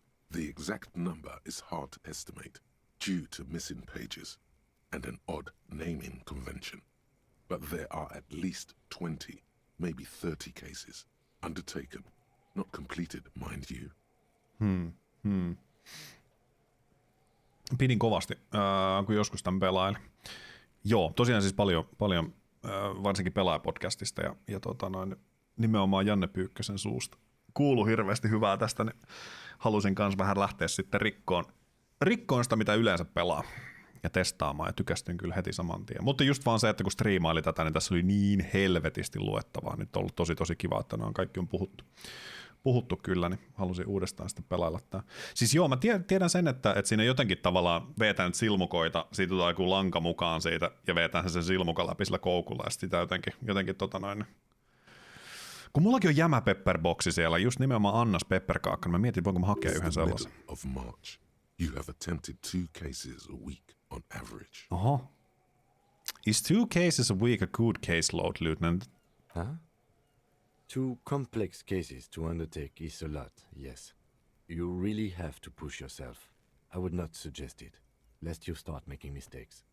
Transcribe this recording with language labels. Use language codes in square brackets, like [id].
[en] The exact number is hard to estimate due to missing pages and an odd naming convention. But there are at least 20, maybe 30 cases undertaken, not completed, mind you. [fi] Pidin kovasti, kun joskus tämän pelailin. Joo, tosiaan siis paljon varsinkin pelaajapodcastista ja nimenomaan Janne Pyykkösen suusta. Kuului hirveästi hyvää tästä, niin halusin kanssa vähän lähteä sitten rikkoon sitä, mitä yleensä pelaa ja testaamaan, ja tykästyin kyllä heti saman tien. Mutta just vaan se, että kun striimaili tätä, niin tässä oli niin helvetisti luettavaa. Nyt on ollut tosi kiva, että nämä kaikki on puhuttu kyllä, niin halusin uudestaan sitten pelailla tämä. Siis joo, mä tiedän sen, että siinä jotenkin tavallaan vetään nyt silmukoita, siitä tulee joku lanka mukaan siitä, ja vetään sen silmukan läpi sillä koukulla, ja sitä jotenkin kun mullakin on jämä pepperboksi siellä, just nimenomaan Annas pepperkaakka, niin mä mietin, voinko mä hakea yhden sellaisen. [en] Of March, you have attempted 2 cases a week on average. Oho. Is 2 cases a week a good caseload, Lieutenant? Huh? 2 complex cases to undertake is a lot, yes. You really have to push yourself. I would not suggest it, lest you start making mistakes.